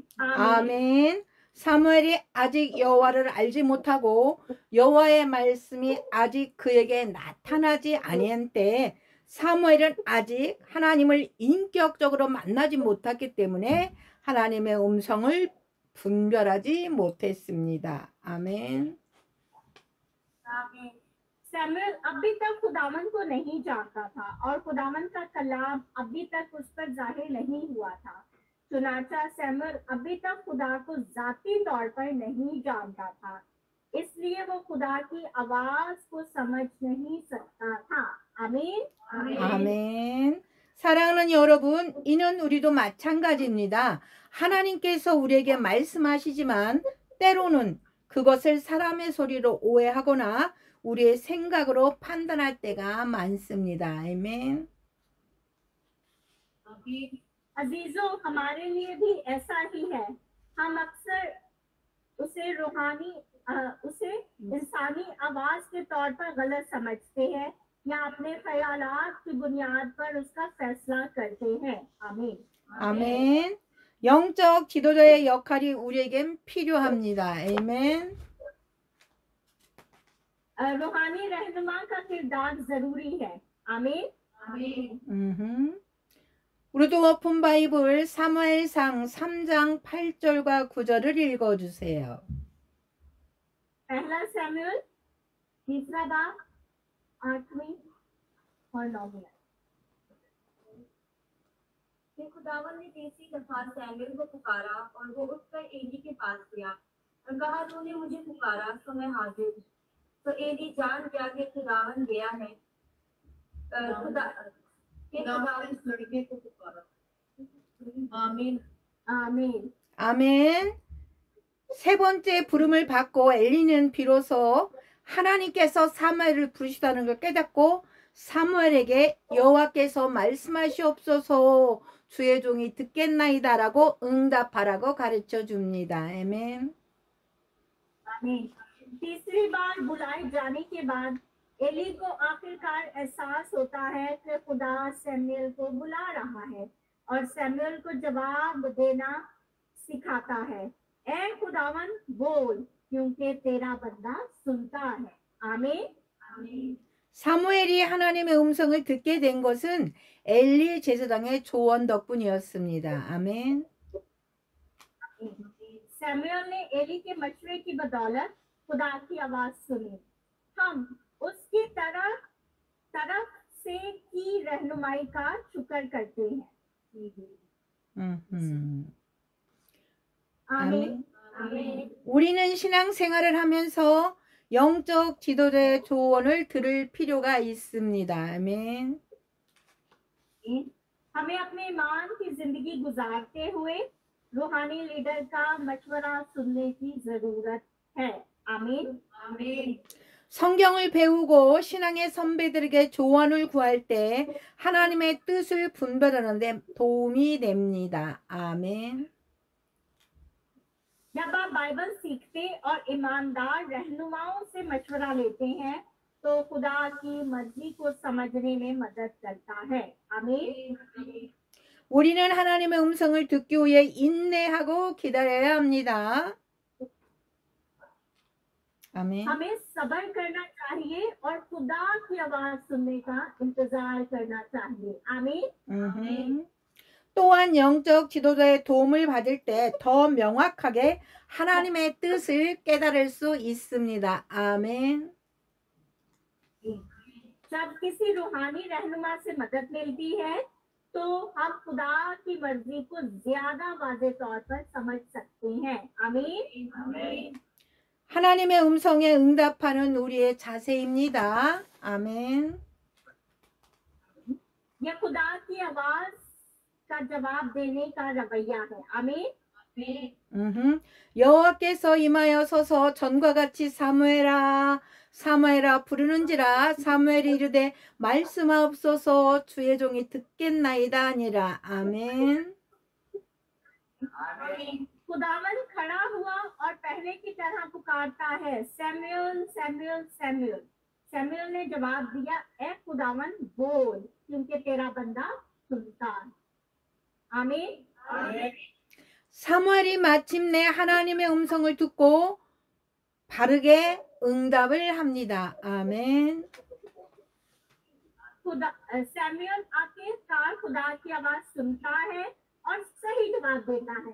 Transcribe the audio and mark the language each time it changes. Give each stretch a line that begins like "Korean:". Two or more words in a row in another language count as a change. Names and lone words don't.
Korean: 아멘. 사무엘이 아직 여호와를 알지 못하고 여호와의 말씀이 아직 그에게 나타나지 아니한 때 사무엘은 아직 하나님을 인격적으로 만나지 못했기 때문에 하나님의 음성을 분별하지 못했습니다. 아멘.
Urdu: سیموئل ابھی تک خداون کو نہیں جانتا تھا اور خداون کا کلام ابھی تک اس پر ظاہر نہیں ہوا تھا. چناچہ سیموئل ابھی تک خدا کو ذاتی طور پر نہیں جانتا تھا، اس لیے وہ خدا کی آواز کو سمجھ نہیں سکتا تھا. آمین.
Korean: 아멘. 사랑하는 여러분, 이는 우리도 마찬가지입니다. 하나님께서 우리에게 말씀하시지만 때로는 그것을 사람의 소리로 오해하거나 우리의 생각으로 판단할 때가 많습니다. 아멘.
Urdu: عزیزو، ہمارے لیے بھی ایسا ہی ہے. ہم اکثر اسے انسانی آواز کے طور پر غلط سمجھتے ہیں یا اپنے خیالات کی بنیاد پر اس کا فیصلہ کرتے ہیں. آمین.
Korean: 아멘. 영적 지도자의 역할이 우리에겐 필요합니다. 아멘.
Urdu: روحانی رہنما کا کردار ضروری ہے. آمین.
Korean: 우리도
English: open Bible
Korean: 사무엘상 3장 8절과 9절을 읽어주세요.
Urdu: پہلا سیموئل تیسرا باب 8ویں اور 9ویں. پھر خداون نے تیسری دفعہ سیموئل کو پکارا اور وہ اٹھ کر عیلی کے پاس گیا اور کہا، تو نے مجھے پکارا تو میں حاضر ہوں. تو عیلی جان گیا کہ خداون گیا ہے. خداون اس لڑکے کو پکارا. آمین. آمین.
Korean: 아멘. 세 번째 부름을 받고 엘리는 비로소 하나님께서 사무엘을 부르시다는 걸 깨닫고 사무엘에게 여호와께서 말씀하시옵소서 주의 종이 듣겠나이다라고 응답하라고 가르쳐 줍니다. 아멘.
Urdu: آمین. تیسری بار بلائے جانے کے بعد عیلی کو آخرکار احساس ہوتا ہے کہ خدا سیموئل کو بلا رہا ہے اور سیموئل کو جواب دینا سکھاتا ہے. اے خداون بول، کیونکہ تیرا بندہ سنتا ہے. آمین.
Korean: 사무엘이 하나님의 음성을 듣게 된 것은 엘리 제사장의 조언 덕분이었습니다. 아멘.
Urdu: سیموئل نے عیلی کے مشورے کی بدولت خدا کی آواز سنی. ہم اس کی طرف سے کی رہنمائی کا شکر کرتے ہیں. آمین.
Korean: 우리는 신앙생활을 하면서 영적 지도자의 조언을 들을 필요가 있습니다. 아멘.
Urdu: ہمیں اپنے ایمان کی زندگی گزارتے ہوئے روحانی لیڈر کا مشورہ سننے کی ضرورت ہے. آمین.
Korean: 성경을 배우고 신앙의 선배들에게 조언을 구할 때 하나님의 뜻을 분별하는 데 도움이 됩니다. 아멘.
Urdu: جب آپ بائبل سیکھتے اور ایماندار رہنماؤں سے مشورہ لیتے ہیں تو خدا کی مرضی کو سمجھنے میں مدد کرتا ہے. آمین.
Korean: 우리는 하나님의 음성을 듣기 위해 인내하고 기다려야 합니다.
Urdu: آمین. ہمیں صبر کرنا چاہیے اور خدا کی آواز سننے کا انتظار کرنا چاہیے. آمین.
Korean: 또한 영적 지도자의 도움을 받을 때 더 명확하게 하나님의 뜻을 깨달을 수 있습니다. 아멘.
Urdu: جب کسی روحانی رہنما سے مدد ملتی ہے تو ہم خدا کی مرضی کو زیادہ واضح طور پر سمجھ سکتے ہیں. آمین.
Korean: 하나님의 음성에 응답하는 우리의 자세입니다. 아멘.
Urdu: یہ خدا کی آواز کا جواب دینے کا رویہ ہے. آمین.
Korean: 여호와께서 임하여 서서 전과 같이 사무엘아 사무엘아 부르는지라 사무엘이 이르되 말씀하옵소서 주의 종이 듣겠나이다 하니라. 아멘.
Urdu: خداون کھڑا ہوا اور پہلے کی طرح پکارتا ہے، سیموئل سیموئل سیموئل. سیموئل نے جواب دیا، اے خداون بول، کیونکہ تیرا بندہ سنتا ہے. آمین.
Korean: 사무엘이 마침내 하나님의 음성을 듣고 바르게 응답을 합니다. 아멘.
Urdu: سیموئل آخرکار خدا کی آواز سنتا ہے اور صحیح جواب دیتا ہے.